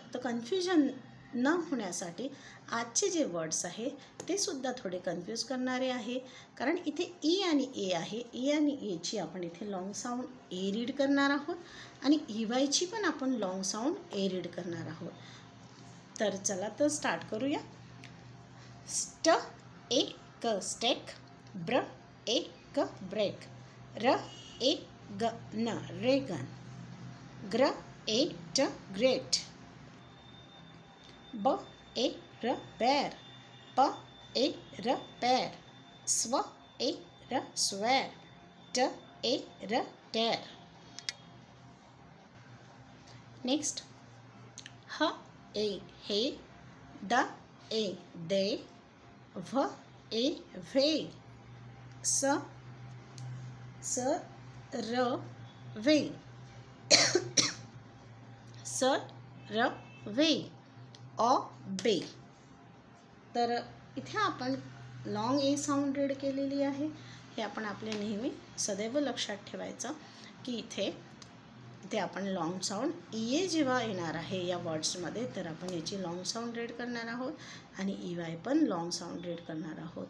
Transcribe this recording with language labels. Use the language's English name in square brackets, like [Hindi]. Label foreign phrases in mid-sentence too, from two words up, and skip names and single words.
[Marathi] तर कन्फ्युजन न होण्यासाठी आजचे जे वर्ड्स आहे ते सुद्धा थोडे कन्फ्यूज करणारे आहे, कारण इथे ई आणि ए आहे। ई आणि एची आपण इथे [English] long sound A read [Marathi] करणार आहोत आणि ई वायची पण आपण [English] long sound A read [Marathi] करणार आहोत। तर चला तर स्टार्ट करूया। [English] st a k stake, br a k break, r a g n reign, gr a t great, b a r bear, p a r pair, sw a r swear, t a r tear. next h a hey, d a day, w a way, sur vey, sur vey, o bey. [Marathi] तर इथे आपण [English] long A sound read [Marathi] केलेली आहे। हे आपण आपले नेहमी सदैव लक्षात ठेवायचं की इथे आपण [English] long sound E A [Marathi] जेव्हा येणार आहे या वर्ड्समध्ये तर आपण याची [English] long sound read [Marathi] करणार आहोत आणि [English] E Y [Marathi] पण [English] long sound read [Marathi] करणार आहोत।